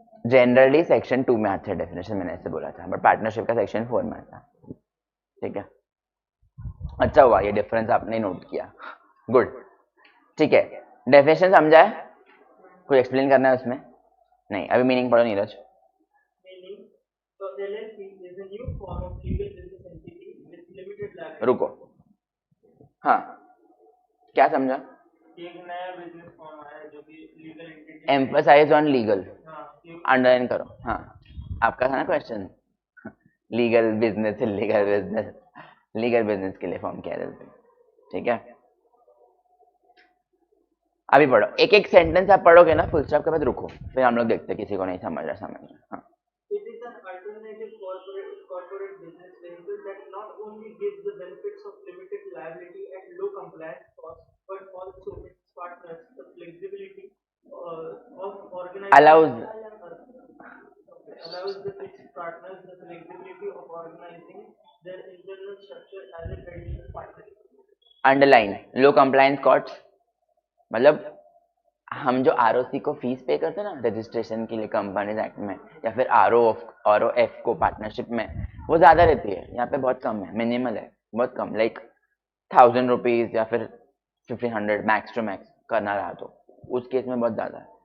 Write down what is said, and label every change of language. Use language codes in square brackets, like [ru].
[hi] Generally section 2 में आता है डेफिनेशन, मैंने ऐसे बोला था, बट पार्टनरशिप का सेक्शन 4 में आता. ठीक है, अच्छा हुआ ये डिफरेंस आपने नोट किया. गुड. ठीक है, डेफिनेशन समझा है? कुछ एक्सप्लेन करना है उसमें? नहीं. अभी मीनिंग पढ़ो Neeraj. [en] Meaning, so LLP is a new form of legal business entity with limited liability. [hi] रुको, हाँ क्या समझा? एक नया बिजनेस फॉर्म आया है जो कि legal entity. Emphasise on legal, हाँ, अंडरलाइन करो. हाँ, आपका था ना question, legal business, legal business, legal business के लिए फॉर्म किया जाता है. ठीक है, अभी पढ़ो. एक एक सेंटेंस आप पढ़ोगे ना फुल स्टॉप के बाद रुको, फिर हम लोग देखते हैं किसी को नहीं समझ रहा समझ रहा. हाँ. [en] It is an alternative corporate business vehicle that not only gives the benefits of limited liability at low compliance costs, but also its partners the flexibility of organizing. Allows its partners the flexibility of organizing their internal structure as a traditional partnership. [hi] Underline low compliance cost, मतलब हम जो ROC को fees पे करते हैं ना registration के लिए कंपनीज एक्ट में, या फिर आरओएफ को पार्टनरशिप में, वो ज्यादा रहती है. यहाँ पे बहुत कम है, मिनिमल है, बहुत कम, लाइक 1000 रुपीज या फिर 1500 मैक्स टू मैक्स करना रहा तो. उस केस में बहुत ज्यादा है.